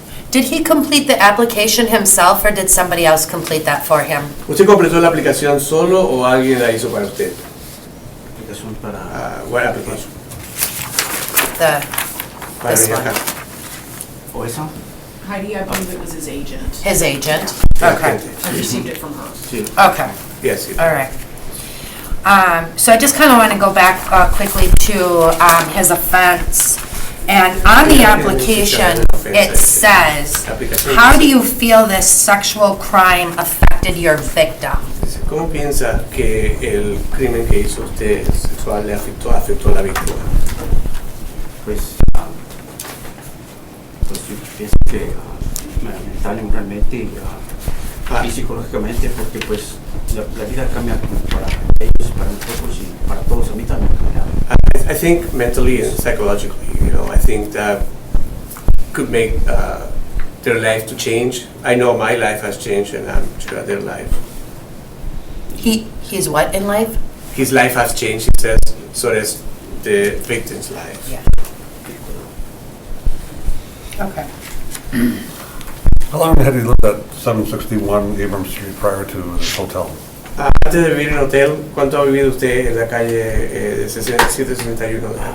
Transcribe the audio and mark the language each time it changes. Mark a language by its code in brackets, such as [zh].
[en] Did he complete the application himself or did somebody else complete that for him? [es] ¿Usted completó la aplicación solo o alguien la hizo para usted? Aplicación para. [en] What application? [es] Para [en] This [es] venir [en] one. [es] acá. ¿O esa? [en] Heidi, I believe it was his agent. His agent? [es] La [en] Okay. [es] gente. [en] I received it from her. [es] Sí. [en] Okay. Yes. All right. So I just kind of want to go back quickly to his offense. And on the application, it says, how do you feel this sexual crime affected your victim? [es] ¿Cómo piensa que el crimen que hizo usted sexual le afectó a la víctima? Pues yo pienso que mental, moralmente y psicológicamente, porque pues la vida cambia para ellos, para nosotros y para todos. A mí también. [en] I think mentally and psychologically, I think that could make their life to change. I know my life has changed, and I'm sure their life. He's what in life? His life has changed, he says, so does the victim's life. Yeah. Okay. How long had he lived at 761 Abrams Street prior to this hotel? [es] Antes de vivir en hotel, ¿cuánto ha vivido usted en la calle de 761?